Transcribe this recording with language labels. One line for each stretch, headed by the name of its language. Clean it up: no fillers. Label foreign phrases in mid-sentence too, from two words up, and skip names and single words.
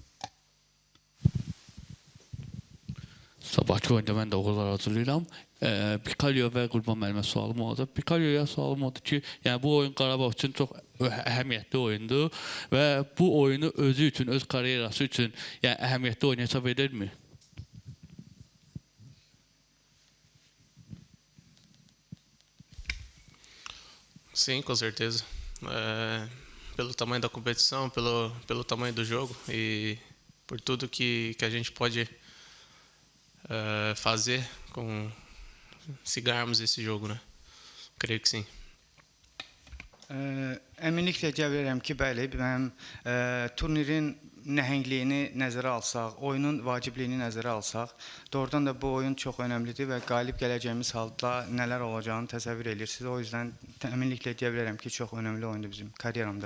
Azerbaijani: Sabahki oyunda mən də uğurlar arzulayıram. Pikalyo və Qurban müəllimə sualım olacaq. Pikalyoya sualım odur ki, yəni bu oyun Qarabağ üçün çox əhəmiyyətli oyundur və bu oyunu özü üçün, öz karyerası üçün yəni əhəmiyyətli oyun hesab edirmi?
Portuguese: Sim, com certeza. Pelo tamanho da competição, pelo tamanho do jogo e por tudo que a gente pode fazer se ganharmos esse jogo, né? Creio que sim.
Azerbaijani: Əminliklə cavab verirəm ki, bəli, mənim turnirin nəhəngliyini nəzərə alsaq, oyunun vacibliyini nəzərə alsaq, doğrudan da bu oyun çox önəmlidir və qalib gələcəyimiz halda nələr olacağını təsəvvür edirsiniz.
Turkish: O yüzden
Azerbaijani: əminliklə deyə bilərəm ki, çox önəmli oyundur bizim karyeramda.